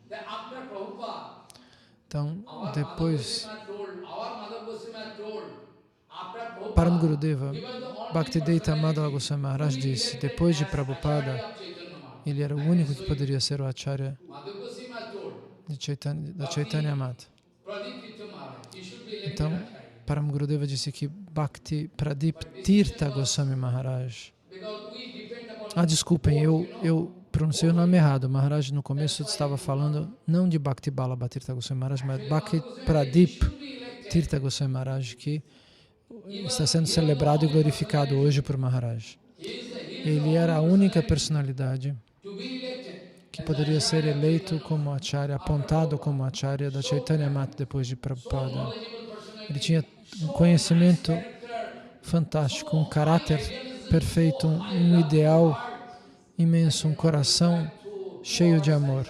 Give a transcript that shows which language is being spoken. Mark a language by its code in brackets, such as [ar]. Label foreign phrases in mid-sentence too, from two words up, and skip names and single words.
[pt] Então, depois, Param Gurudeva, Bhaktivedanta Madhava Goswami Maharaj disse, depois de Prabhupada, ele era o único que poderia ser o Acharya da Chaitanya Mata. Então, Param Gurudeva disse que Bhakti Pradip Tirtha Goswami Maharaj. Desculpem, eu pronunciei o nome errado. Maharaj no começo estava falando não de Bhakti Ballabha Tirtha Goswami Maharaj, mas Bhakti Pradip Tirtha Goswami Maharaj, que está sendo celebrado e glorificado hoje por Maharaj. Ele era a única personalidade que poderia ser eleito como Acharya, apontado como Acharya da Chaitanya Mata depois de Prabhupada. Ele tinha um conhecimento fantástico, um caráter perfeito, um ideal imenso, um coração cheio de amor.